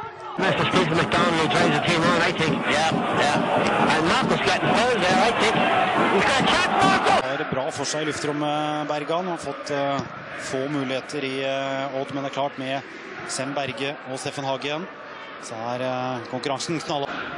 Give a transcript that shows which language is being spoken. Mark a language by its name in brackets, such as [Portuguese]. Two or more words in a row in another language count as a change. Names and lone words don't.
[English] Mr. Stephen McDonald drives the team on, I think. Yeah. And Marco's getting third there, I think. He's got a shot, Marco! [Norwegian] Det bra for seg i luftrommet, Bergan. Han har fått få muligheter i Odd, men det klart med Sem Berge og Steffen Hagen så konkurransen knall.